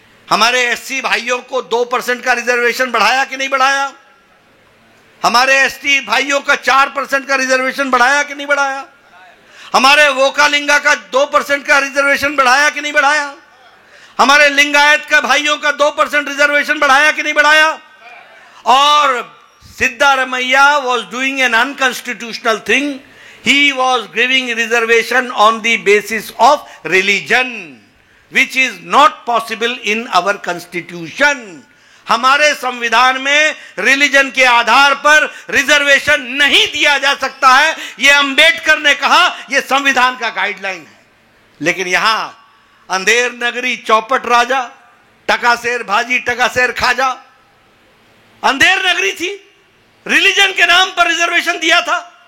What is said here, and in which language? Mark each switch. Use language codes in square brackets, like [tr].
[hi] हमारे एससी भाइयों को 2% का रिजर्वेशन बढ़ाया कि नहीं बढ़ाया? हमारे एसटी भाइयों का 4% का रिजर्वेशन बढ़ाया कि नहीं बढ़ाया? हमारे वोकालिंगा का 2% का रिजर्वेशन बढ़ाया कि नहीं बढ़ाया? हमारे लिंगायत का भाइयों का 2% रिजर्वेशन बढ़ाया कि नहीं बढ़ाया? और [en] Siddaramaiah was doing an unconstitutional thing. He was giving reservation on the basis of religion, which is not possible in our constitution. [hi] हमारे संविधान में रिलीजन के आधार पर रिजर्वेशन नहीं दिया जा सकता है। यह अंबेडकर ने कहा, यह संविधान का गाइडलाइन है। लेकिन यहां अंधेर नगरी चौपट राजा, टकासेर भाजी टकासेर खाजा, अंधेर नगरी थी, रिलीजन के नाम पर रिजर्वेशन दिया था।